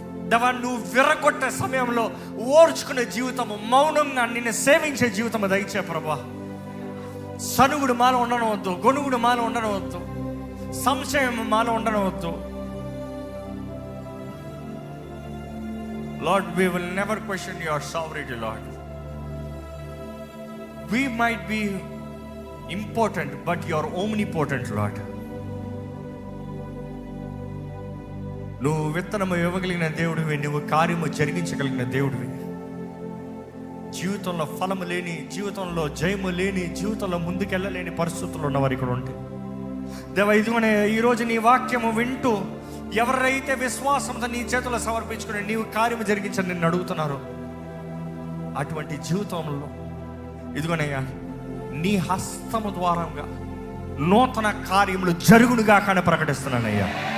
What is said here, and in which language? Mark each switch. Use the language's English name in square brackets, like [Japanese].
[Telugu] దేవా, నువ్వు విరగొట్టే సమయంలో ఓర్చుకునే జీవితము, మౌనంగా నిన్ను సేవించే జీవితము దయచే ప్రభువా. సనుగుడు మాలో ఉండనవద్దు, గొనుగుడు మాలో ఉండనవద్దు, సంశయం మాలో ఉండనవద్దు. [English] Lord, we will never question your sovereignty, Lord. We might be important, but you are omnipotent, Lord. [Telugu] నువ్వు విత్తనము ఇవ్వగలిగిన దేవుడివి, నువ్వు కార్యము జరిగించగలిగిన దేవుడివి. జీవితంలో ఫలము లేని, జీవితంలో జయము లేని, జీవితంలో ముందుకెళ్ళలేని పరిస్థితులు ఉన్నవారు ఇక్కడ ఉంటే దేవా, ఇదిగోనే ఈరోజు నీ వాక్యము వింటూ ఎవరైతే విశ్వాసంతో నీ చేతుల్లో సమర్పించుకుని నీవు కార్యము జరిగించని నిన్ను అడుగుతున్నారు, అటువంటి జీవితంలో ఇదిగోనయ్యా నీ హస్తము ద్వారంగా నూతన కార్యములు జరుగునుగా కానీ ప్రకటిస్తున్నానయ్యా.